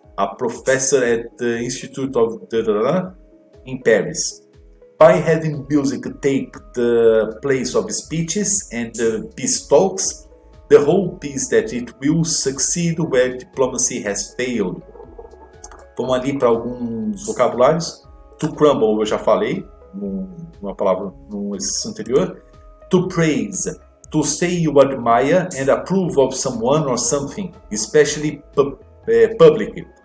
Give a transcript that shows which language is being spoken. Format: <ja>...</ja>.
<en>a professor at the Institute of in Paris. By having music take the place of speeches and peace talks, the hope is that it will succeed where diplomacy has failed.</en> <pt>Vamos ali para alguns vocabulários. To crumble, eu já falei, numa palavra no exercício anterior.</pt> <en>To praise, to say you admire and approve of someone or something, especially public.</en>